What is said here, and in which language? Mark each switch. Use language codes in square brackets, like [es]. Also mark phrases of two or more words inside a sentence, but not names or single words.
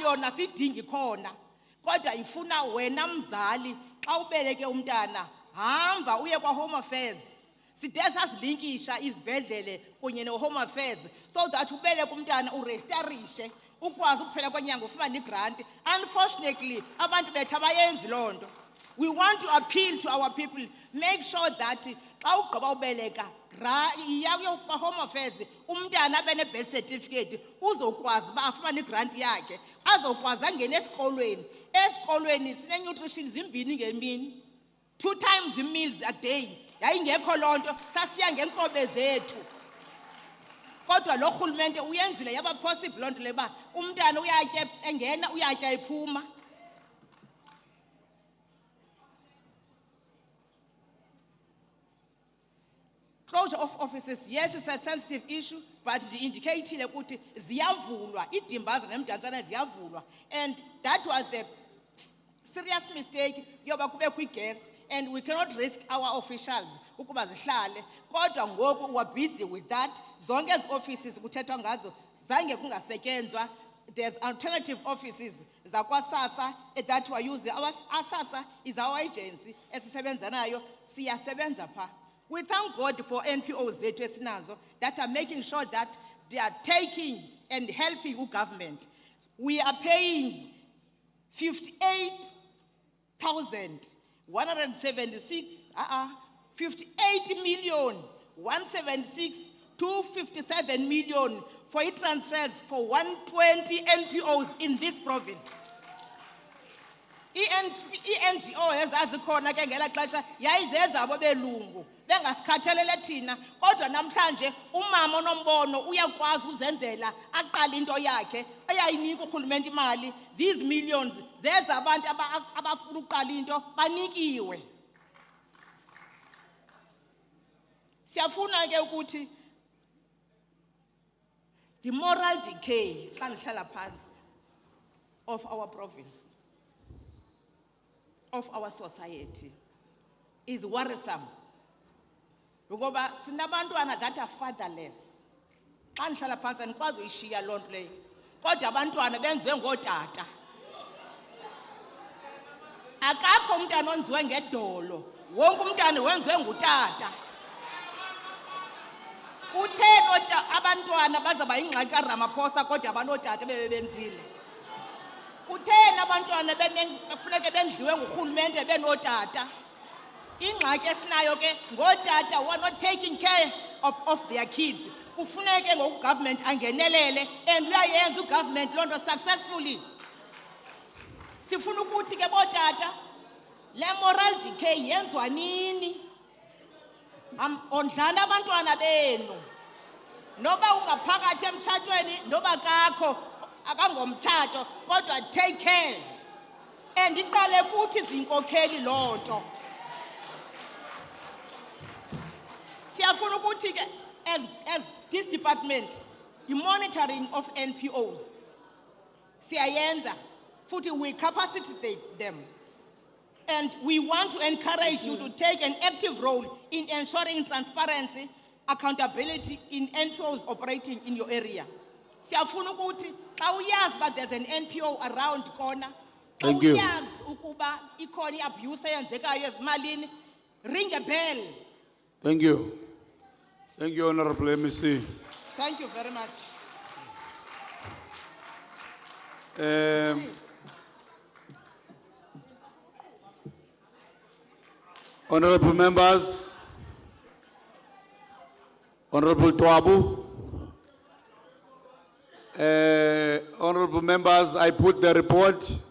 [xh] yona sidingi khona kodwa ifuna wena mzali xa ubeleke umntana hamba uye kwa home affairs side sasilinkisha izibhedlele kunye ne home affairs [en] so that [xh] ubeleke umntana uregisterishe ukwazi ukuphela kwenyanga ufumana igrant. Unfortunately abantu bethu abayenzi lonto. [en] We want to appeal to our people, make sure that [xh] xa ugqiba ubeleka iya kwa home affairs umntana abe ne-birth certificate uzokwazi uba afumane igrant yakhe azokwazi angene esikolweni. Esikolweni sine-nutrition zimbini ngemini, [en] 2 times meals a day. [xh] Yayingekho loo nto, sasiya ngeenkobe zethu. Kodwa lo rhulumente uyenzile yaba possible loo nto le uba umntana uyatya engena uyatya ephuma. [en] Closure of offices, yes, it's a sensitive issue, but the indicator [xh] ukuthi ziyavulwa, idimbaza nemdantsane ziyavulwa. [en] And that was a serious mistake [xh] yoba kube kwi-gas, [en] and we cannot risk our officials [xh] ukuba zihlale. Kodwa ngoku [en] we're busy with that. [xh] Zonke ezi offices kuthethwa ngazo zange kungasetyenzwa. [en] There's alternative offices zakwa-SASSA that we're using. Our SASSA is our agency [xh] esisebenza nayo, siyasebenza pha. [en] We thank God for NPOs [xh] zethu esinazo [en] that are making sure that they are taking and helping government. We are paying 58,176,257 million for transfers for 120 NPOs in this province. [xh] I-NGO ezazikhona ke ngela xesha yayizezabo belungu bengasikhathalele thina kodwa namhlanje umama onombono uyakwazi uzenzela aqala into yakhe eyayinika urhulumente imali. [en] These millions [xh] zeza abantu abafuna uqala into banikiwe. Siyafuna ke ukuthi [en] the moral decay [xh] xa ndihlala phansi [en] of our province, of our society, is worrisome. Because sinabantwana that are fatherless. [xh] xa ndihlala phantsi andikwazi uyishiya loo nto leyo kodwa abantwana benziwe ngootata akakho umntana onziwe ngedolo wonke umntana wenziwe ngutata kutheni abantwana bazaba yingxaki kaRamaphosa kodwa abanootata bebebenzile kutheni abantwana funeke bendliwe ngurhulumente benootata ingxaki esinayo ke ngootata [en] who are not taking care of their kids [xh] kufuneke ngoku government angenelele and uyayenza ugovernment loo nto successfully sifuna ukuthi ke bootata le moral decay yenziwa nini ondlana abantwana benu noba ungaphakathi emtshatweni noba kakho akangomtshato kodwa [en] take care [xh] and iqale kuthi zinkokheli loo nto siyafuna ukuthi ke [en] as this department monitoring of NPOs [xh] siyayenza futhi [en] we capacitate them and we want to encourage you to take an active role in ensuring transparency accountability in NPOs operating in your area [xh] siyafuna ukuthi xa uyazi [en] but there's an NPO around corner Thank you. [xh] uyazi ukuba ikhona iabuse eyenzekayo ezimalini [en] ring a bell. Thank you. Thank you, Honorable MEC. Thank you very much. Honorable members, Honorable Twabu, honorable members, I put the report.